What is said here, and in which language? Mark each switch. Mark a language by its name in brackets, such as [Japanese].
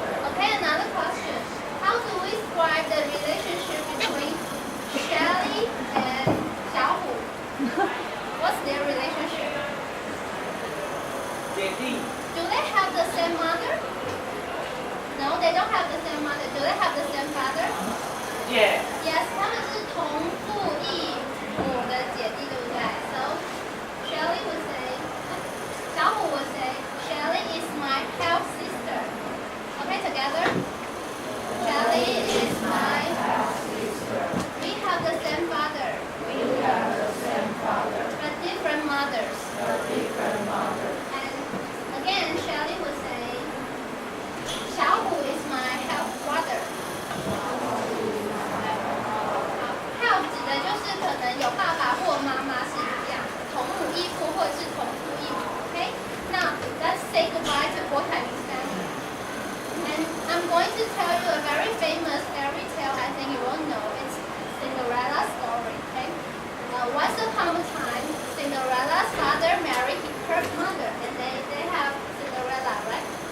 [English] Okay, another question. How do we describe the relationship between Shelly and Xiaohu? What's their relationship? Do they have the same mother? No, they don't have the same mother. Do they have the same father? Yeah. [Chinese] Yes, 他们是同父异母的姐弟，对不对？ [English] So Shelly would say, 小虎 would say, Shelly is my half sister. Okay, together. Shelly is my half sister. We have the same father. But different mothers. And again, Shelly would say, 小虎 is my half brother. [Chinese] Half 指的就是可能有爸爸或妈妈是一样，同母异父或者是同父异母。 [English] Okay? Now let's say goodbye to Guotan's family. And I'm going to tell you a very famous fairy tale. I think you all know. It's Cinderella's story. Okay? Once upon a time, Cinderella's father married her mother, and they have Cinderella, right?